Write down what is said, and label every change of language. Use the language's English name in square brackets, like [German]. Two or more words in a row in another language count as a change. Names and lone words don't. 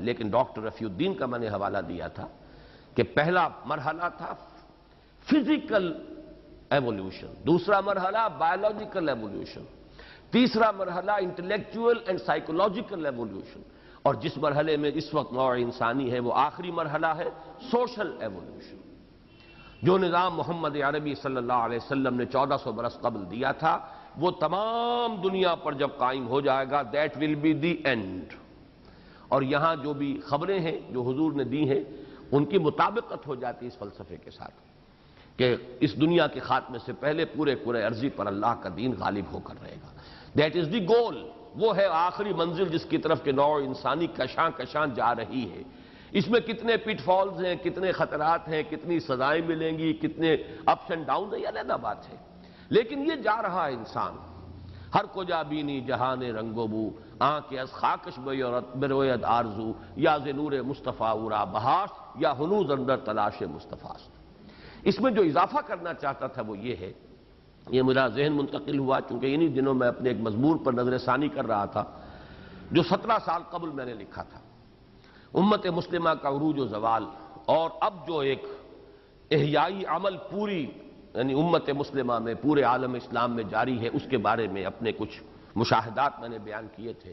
[Urdu] لیکن ڈاکٹر رفیع الدین کا میں نے حوالہ دیا تھا کہ پہلا مرحلہ تھا [English] physical evolution, [Urdu] دوسرا مرحلہ [English] biological evolution, [Urdu] تیسرا مرحلہ [English] intellectual and psychological evolution, [Urdu] اور جس مرحلے میں اس وقت نوع انسانی ہے وہ آخری مرحلہ ہے [English] social evolution. [Urdu] جو نظام محمد عربی صلی اللہ علیہ وسلم نے 1400 برس قبل دیا تھا وہ تمام دنیا پر جب قائم ہو جائے گا، [English] that will be the end. [Urdu] اور یہاں جو بھی خبریں ہیں جو حضور نے دی ہیں ان کی مطابقت ہو جاتی ہے اس فلسفے کے ساتھ کہ اس دنیا کے خاتمے سے پہلے پورے عرضی پر اللہ کا دین غالب ہو کر رہے گا۔ [English] that is the goal, [Urdu] وہ ہے آخری منزل جس کی طرف کہ نوع انسانی کشاں جا رہی ہے۔ اس میں کتنے [English] pit falls [Urdu] ہیں، کتنے خطرات ہیں، کتنی سزائیں ملیں گی، کتنے [English] ups and downs [Urdu] ہیں، یہ علیحدہ بات ہے، لیکن یہ جا رہا ہے انسان۔ [Persian] ہر کجا بینی جہان رنگ و بو، آنکھ از خاکش بروید آرزو، یا ز نور مصطفیٰ اورا بہاش، یا ہنوز اندر تلاش مصطفیٰ۔ [Urdu] اس میں جو اضافہ کرنا چاہتا تھا وہ یہ ہے، یہ میرا ذہن منتقل ہوا چونکہ انہی دنوں میں اپنے ایک مضمون پر نظر ثانی کر رہا تھا جو 17 سال قبل میں نے لکھا تھا، امت مسلمہ کا عروج و زوال، اور اب جو ایک احیائی عمل پوری یعنی امت مسلمہ میں پورے عالم اسلام میں جاری ہے، اس کے بارے میں اپنے کچھ مشاہدات میں نے بیان کیے تھے۔